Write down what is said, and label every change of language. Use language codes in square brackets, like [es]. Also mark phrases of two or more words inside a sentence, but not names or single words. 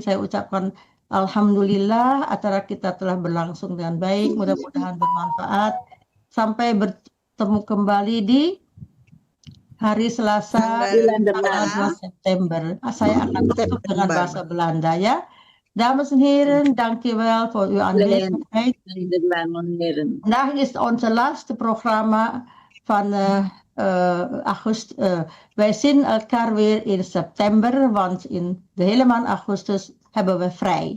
[id] Saya ucapkan alhamdulillah acara kita telah berlangsung dengan baik. Mudah-mudahan bermanfaat. Sampai bertemu kembali di hari Selasa tanggal 2 September. Saya akan tutup dengan bahasa Belanda ya. [nl] Dames en heren, dankjewel voor uw aanwezigheid. Vandaag is onze laatste programma van augustus. Wij zien elkaar weer in september, want in de hele maand augustus hebben we vrij.